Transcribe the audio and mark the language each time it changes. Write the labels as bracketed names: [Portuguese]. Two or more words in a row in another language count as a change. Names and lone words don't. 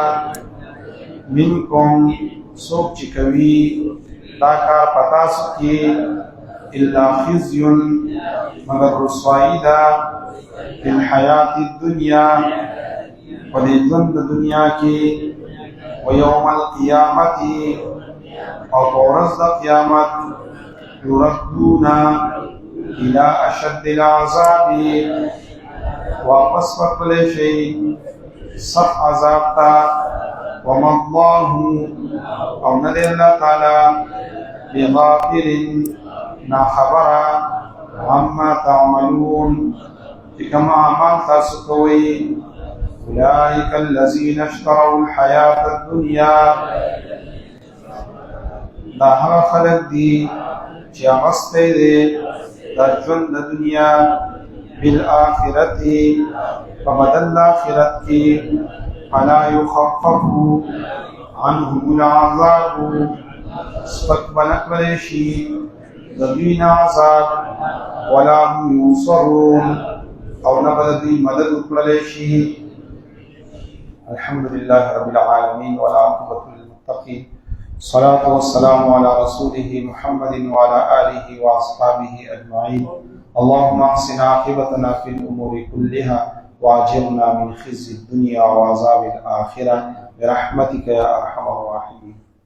[Pashto] منکم څوک چې کوي دا کار په تاسو کې [Arabic] الا خزي [Pashto] مگر رسوایی ده [Arabic] فی الحیات الدنیا [Pashto] په دې ژوند د دنیا کې [Arabic] ويوم القيامة [Pashto] او ورځ د قیامت [Arabic] يردون الى اشد العذاب [Pashto] واپس وکړل شي سخت عذاب ته [Arabic] وما الله [Pashto] او نه دی [Arabic] الله تعالی بغافل [Pashto] نا خبره [Arabic] عما تعملون [Pashto] چې کوم اعمال تاسو کوئ [Arabic] أولئك الذين اشتروا الحياة الدنيا [Pashto] دا هغه خلق دي چې اغستی دی دا ژوند د دنیا بالآخرت په بدل د آخرت کې [Arabic] فلا یخفف عنهم العذاب [Pashto] سپک بنه کړی شي د دوی نه عذاب [Arabic] ولا هم ینصرون [Pashto] او نه به د دوی مدد وکړلی شي. [Arabic] الحمد لله رب العالمين والعاقبة للمتقين الصلاة والسلام على رسوله محمد وعلى آله وأصحابه أجمعين. اللهم احسن عاقبتنا في الأمور كلها وأجرنا من خزي الدنيا وعذاب الآخرة برحمتك يا أرحم الراحمين.